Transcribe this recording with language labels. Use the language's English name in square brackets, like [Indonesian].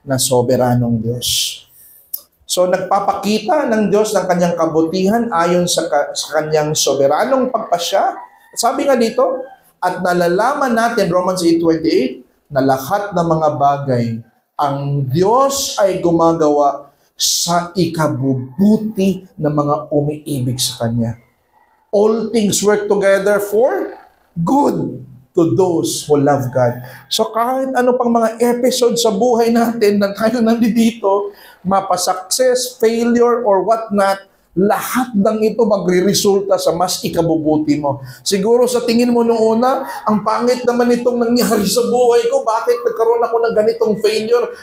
[Filipino] Na soberanong Diyos. So, nagpapakita ng Diyos ng Kanyang kabutihan ayon sa Kanyang soberanong pagpasya. Sabi nga dito, at nalalaman natin, Romans 8:28, na lahat ng mga bagay, ang Diyos ay gumagawa sa ikabubuti ng mga umiibig sa Kanya. [English] All things work together for good to those who love God. [Filipino] So kahit ano pang mga episode sa buhay natin na tayo nandito, mapa-success, failure, or what not, lahat ng ito magre-resulta sa mas ikabubuti mo. Siguro sa tingin mo nung una, ang pangit naman itong nangyari sa buhay ko, bakit nagkaroon ako ng ganitong failure?